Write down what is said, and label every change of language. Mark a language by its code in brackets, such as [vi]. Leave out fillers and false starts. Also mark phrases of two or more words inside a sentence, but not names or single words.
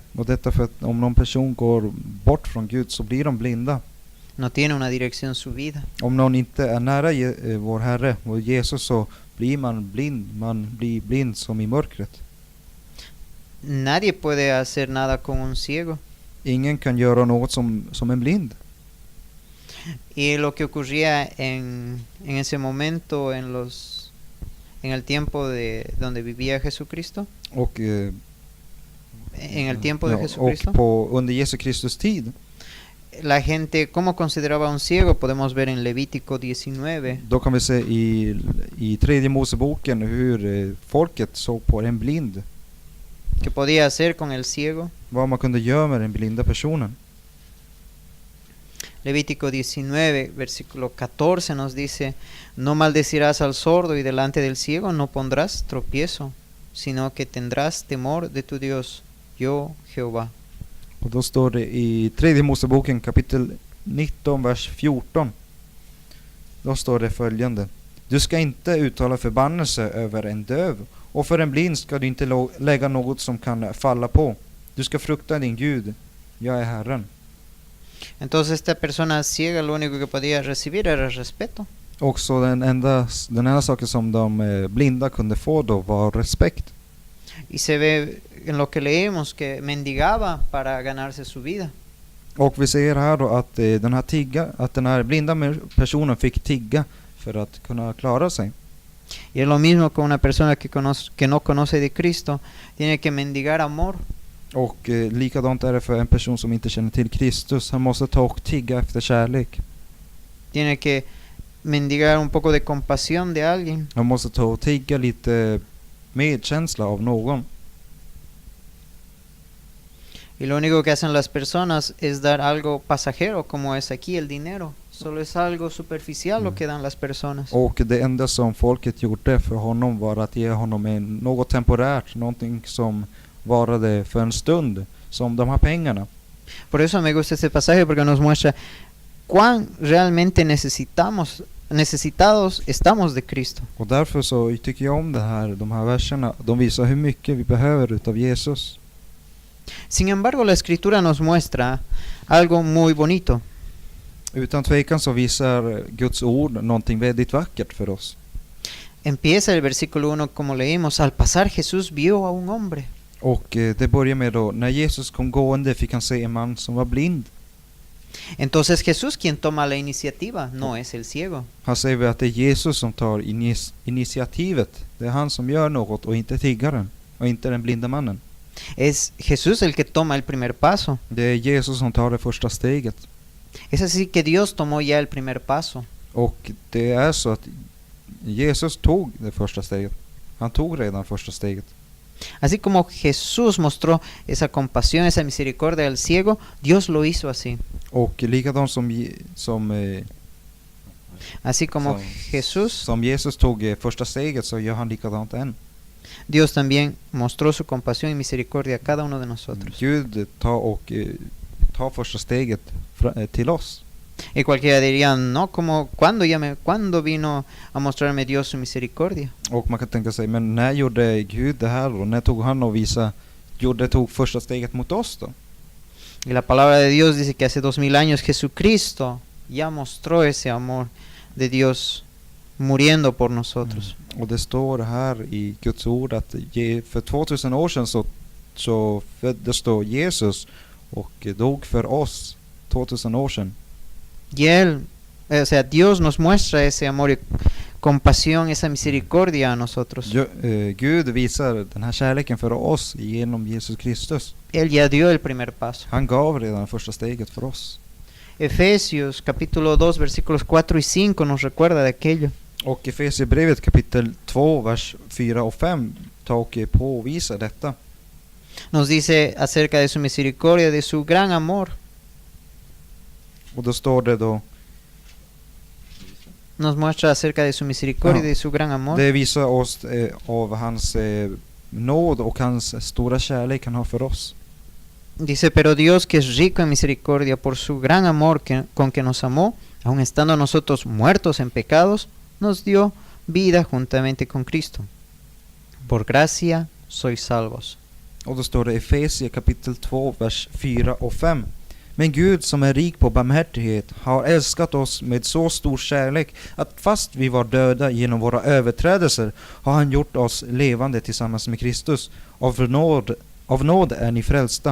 [sv] Och detta för att om någon person går bort från Gud så blir de blinda. [es] No tiene una dirección su vida. [sv] Om någon inte är nära vår Herre, vår Jesus, så blir man blir blind som i mörkret. [es] Nadie puede hacer nada con un ciego. [sv] Ingen kan göra något som en blind. [es] Y lo que ocurría en ese momento, en el tiempo de donde vivía Jesucristo, [sv] Och, [es] en el tiempo de Jesucristo, [sv] och under Jesu Kristus tid, [es] la gente, ¿cómo consideraba a un ciego? Podemos ver en Levítico 19. [sv] då kan vi se i tredje Moseboken hur folket såg på en blind. [es] ¿Qué podía hacer con el ciego? [sv] Vad man kunde göra med den blinda personen. [es] Levítico 19, versículo 14 nos dice: no maldecirás al sordo y delante del ciego no pondrás tropiezo, sino que tendrás temor de tu Dios, yo Jehová. [sv] Och då står det i tredje Moseboken kapitel 19 vers 14. Då står det följande: du ska inte uttala förbannelse över en döv, och för en blind ska du inte lägga något som kan falla på. Du ska frukta din Gud, jag är Herren. [es] Entonces esta persona ciega lo único que podía recibir era respeto. [sv] Också den enda saken som de blinda kunde få då var respekt. [es] Y se ve en lo que leemos que mendigaba para ganarse su vida. [sv] Och vi ser här då att den här blinda personen fick tigga för att kunna klara sig. [es] Y es lo mismo con una persona que no conoce de Cristo, tiene que mendigar amor. [sv] Och likadant är det för en person som inte känner till Kristus. Han måste ta och tigga efter kärlek. [es] Tiene que mendigar un poco de compasión de alguien. [sv] Han måste ta och tigga lite medkänsla av någon. [es] Y lo único que hacen las personas es dar algo pasajero, como es aquí el dinero. Solo es algo superficial lo que dan las personas. [sv] Och det enda som folket gjorde för honom var att ge honom något temporärt, någonting som varade för en stund, som de här pengarna. [es] Por eso me gusta este pasaje, porque nos muestra cuán realmente necesitados estamos de Cristo. [sv] Och därför så tycker jag om de här verserna. De visar hur mycket vi behöver utav Jesus. [es] Sin embargo, la Escritura nos muestra algo muy bonito. [sv] Utan tvekan så visar Guds ord någonting väldigt vackert för oss. [es] Empieza el versículo 1 como leímos: al pasar Jesús vio a un hombre. [sv] Och det börjar med då: när Jesus kom gående fick han se en man som var blind. [es] Entonces Jesús quien toma la iniciativa, no es el ciego. [sv] Här säger vi att det är Jesus som tar initiativet. Det är han som gör något och inte tiggaren och inte den blinda mannen. [es] Es Jesús el que toma el primer paso. [sv] Det är Jesus som tar det första steget. [es] Es así que Dios tomó ya el primer paso. [sv] Och det är så att Jesus tog det första steget. Han tog redan första steget. [es] Así como Jesús mostró esa compasión, esa misericordia al ciego, Dios lo hizo así. [sv] Och likadant [es] Así como Jesús, [sv] som Jesus tog första steget, så gör han likadant än. [es] Dios también mostró su compasión y misericordia a cada uno de nosotros. [sv] Gud tar första steget till oss. [es] Y cualquiera diría: no, ¿cuándo vino a mostrarme Dios su misericordia? [sv] Och man kan tänka sig, men när gjorde Gud det här då? När tog han och tog första steget mot oss då? [es] Y la palabra de Dios dice que hace 2000 años Jesucristo ya mostró ese amor de Dios muriendo por nosotros. [sv] Och det står här i Guds ord att för 2000 år sedan så föddes då Jesus och dog för oss 2000 år sedan. [es] Y Él, o sea, Dios nos muestra ese amor. Y compasión, esa misericordia a nosotros. [sv] Gud visar den här kärleken för oss genom Jesus Kristus. [es] Él ya dio el primer paso. [sv] Han gav redan första steget för oss. [es] Efesios capítulo 2 versículos 4 y 5 nos recuerda de aquello. [sv] Och Efesierbrevet kapitel 2 vers 4 och 5 tar och påvisar detta. [es] Nos dice acerca de su misericordia, de su gran amor. [sv] Och då står det då, [es] Nos muestra acerca de su misericordia y [sv] Ja. [es] de su gran amor. [sv] det visar oss av hans nåd och hans stora kärlek han har för oss. [es] Dice, pero Dios, que es rico en misericordia por su gran amor con que nos amó, aun estando nosotros muertos en pecados, nos dio vida juntamente con Cristo. Por gracia sois salvos. [sv] Och då står det Efesier kapitel 2 vers 4 och 5. Men Gud som är rik på barmhärtighet har älskat oss med så stor kärlek att fast vi var döda genom våra överträdelser har han gjort oss levande tillsammans med Kristus. Av nåd är ni frälsta.